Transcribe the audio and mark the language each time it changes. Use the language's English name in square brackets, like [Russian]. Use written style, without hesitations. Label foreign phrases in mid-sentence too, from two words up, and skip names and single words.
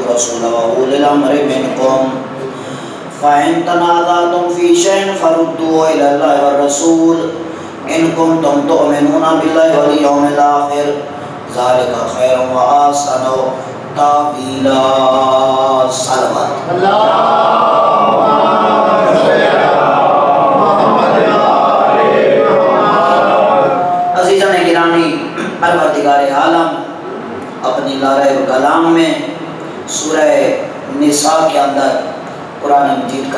[Arabic] الرسول وأولي الأمر منكم فإن تنازعتم في شيء فردوه إلى الله والرسول إن كنتم تؤمنون بالله واليوم الآخر ذلك خير وأحسن تأويلا. [Urdu] صلوات پروردگار عالم اپنی لارے کلام میں سورہ نساء کے اندر قرآن مجید کا